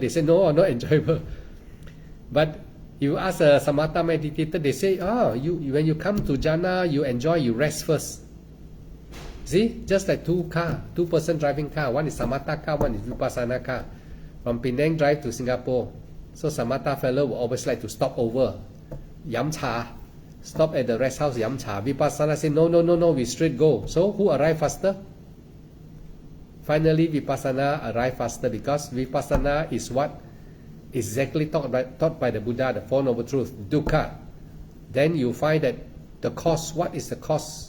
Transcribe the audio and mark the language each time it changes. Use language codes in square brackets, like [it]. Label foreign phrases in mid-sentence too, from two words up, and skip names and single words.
[en] They say no, not enjoyable. But you ask a Samatha meditator, they say, when you come to jhana, you enjoy, you rest first. See, just like two-person driving car. One is Samatha car, one is Vipassana car. From Penang drive to Singapore. So Samatha fellow will always like to stop over, [yue] yam cha. [en] Stop at the rest house, [yue] yam cha. [en] Vipassana say, no, we straight go. So who arrive faster? Finally, Vipassana arrive faster, because Vipassana is what exactly taught by the Buddha, the Four Noble Truths, dukkha. Then you find that the cause, what is the cause?